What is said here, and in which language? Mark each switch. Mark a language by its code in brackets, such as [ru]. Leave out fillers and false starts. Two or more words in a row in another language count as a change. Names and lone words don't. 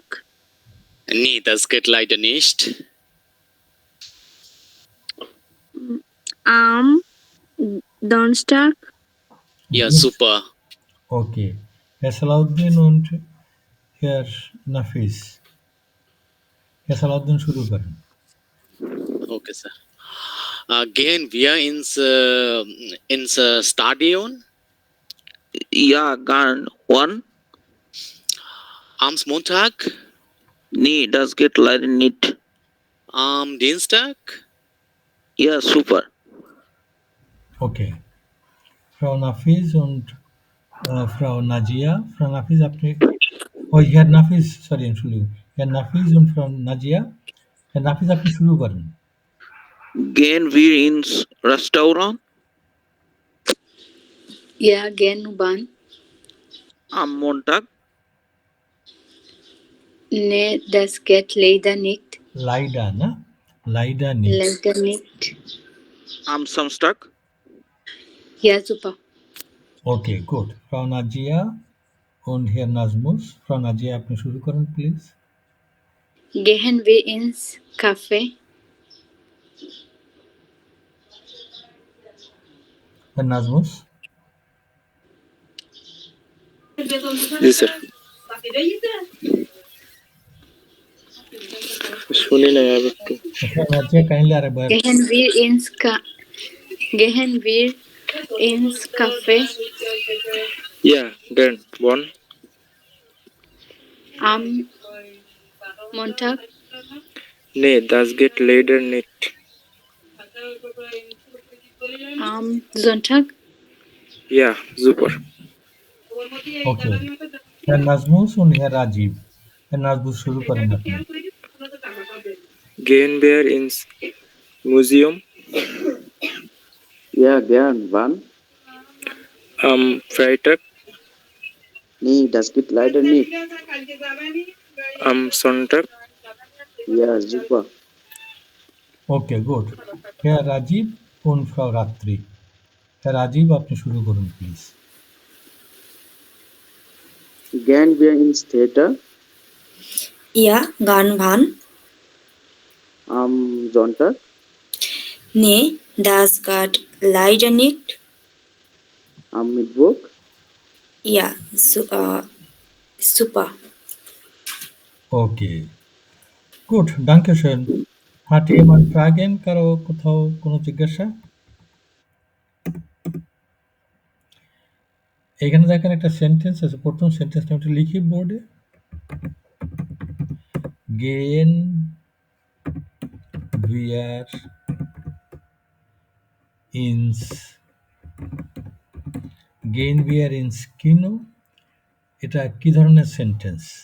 [de] Nee, das geht leider nicht. Am Donnerstag? Ja, super. Okay. Herr Salahuddin und Herr Nafis. [bn] Herr Salahuddin শুরু করেন। [en] Okay, sir. [de] Gehen wir ins Stadion? Ja, gern. Wann? Am Montag? Nee, das geht leider nicht. Am Dienstag? Ja, super. Okay. Frau Nafis und Frau Najia. Frau Nafis, আপনি Herr Nafis, sorry, Entschuldigung. Herr Nafis und Frau Najia. Herr Nafis, [bn] আপনি শুরু করেন। [de] Gehen wir ins Restaurant? Ja, gern. Wann? Am Montag? Nee, das geht leider nicht. Leider, ne? Leider nicht. Leider nicht. Am Samstag? Ja, super. Okay, gut. Frau Najia und Herr Nazmus. Frau Najia, [bn] আপনি শুরু করেন প্লিজ। [de] Gehen wir ins Café? Herr Nazmus? [bn] জি স্যার, শুনি না আর একটু। Frau Najia, kindly আরেকবার। [de] Gehen wir ins Café? Ja, gern. Wann? Am Montag. Nee, das geht leider nicht. Sonntag. Ja, super. [bn] ওকে, হ্যাঁ নাজমুস [de] und Herr Rajiv. [bn] Herr নাজমুস শুরু করেন আপনি। [de] Gehen wir ins Museum? Ja, gern. Wann? Am Freitag? Nee, das geht leider nicht. Am Sonntag? Ja, super. [bn] ওকে, গুড। [de] Herr Rajiv und Frau Ratri. Herr Rajiv, [bn] আপনি শুরু করুন প্লিজ। [de] Gehen wir ins Theater Ja, gern wann? am Sonntag? Nee, das geht leider nicht. Am Mittwoch? Ja, super. [bn] ওকে, গুড, [de] danke schön. Hat jemand Fragen? [bn] কারো কোথাও কোনো জিজ্ঞাসা? এখানে দেখেন একটা সেন্টেন্স আছে, প্রথম সেন্টেন্সটা একটু লিখি বোর্ডে। [de] Gehen wir ins Kino, [bn] এটা কি ধরনের সেন্টেন্স?